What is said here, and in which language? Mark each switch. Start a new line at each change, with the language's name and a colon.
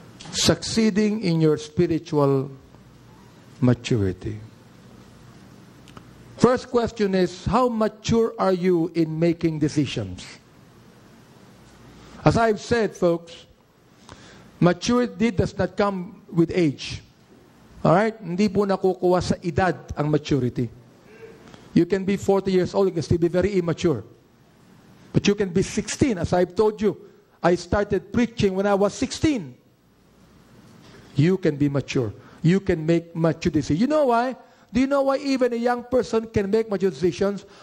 English: Succeeding in your spiritual maturity. First question is, how mature are you in making decisions? As I've said, folks, maturity does not come with age. Alright?
Filipino: Hindi po nakukuha sa edad ang maturity.
English: You can be 40 years old, you can still be very immature. But you can be 16, as I've told you. I started preaching when I was 16. You can be mature. You can make mature decisions. You know why? Do you know why even a young person can make mature decisions?